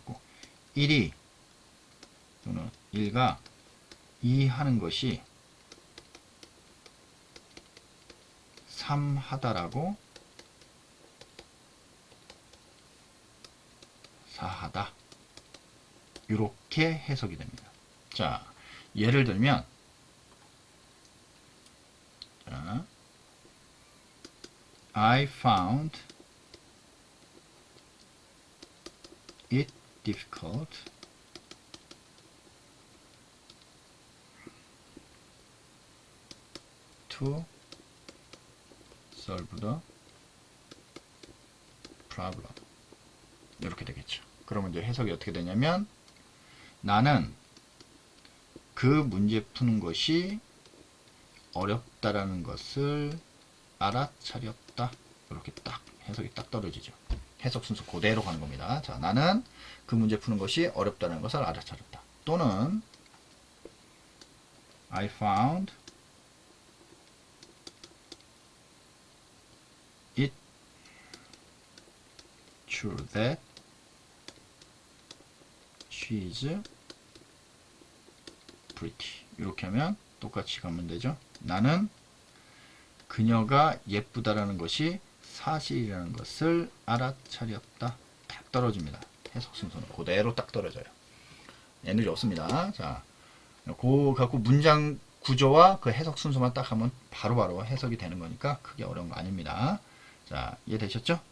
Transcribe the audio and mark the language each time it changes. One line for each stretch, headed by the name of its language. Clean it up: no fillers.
Korean: 갖고 1이 또는 1가 이 하는 것이 3 하다라고 4 하다 이렇게 해석이 됩니다. 자, 예를 들면 자,
English: I found it difficult to solve the problem.
Korean: 이렇게 되겠죠. 그러면 이제 해석이 어떻게 되냐면 나는 그 문제 푸는 것이 어렵다라는 것을 알아차렸다. 이렇게 딱 해석이 딱 떨어지죠. 해석 순서 그대로 가는 겁니다. 자, 나는 그 문제 푸는 것이 어렵다는 것을 알아차렸다. 또는
English: I found it true that she is pretty.
Korean: 이렇게 하면 똑같이 가면 되죠. 나는 그녀가 예쁘다라는 것이 사실이라는 것을 알아차렸다. 딱 떨어집니다. 해석 순서는 그대로 딱 떨어져요. 에너지 없습니다. 자, 그 갖고 문장 구조와 그 해석 순서만 딱 하면 바로바로 해석이 되는 거니까 크게 어려운 거 아닙니다. 자, 이해되셨죠?